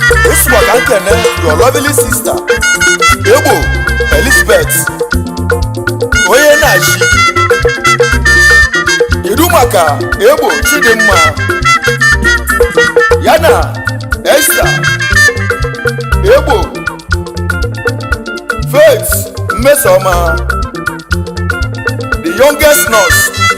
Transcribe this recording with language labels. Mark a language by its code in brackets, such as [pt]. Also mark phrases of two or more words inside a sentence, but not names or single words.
[ig] Nsukka ka m kene [en] your lovely sister, [ig] Egbo Elizabeth. Onye na-achị. Kedu maka Egbo Chidimma? Ya na Esther Egbo Faith Mmesoma, [en] the youngest nurse.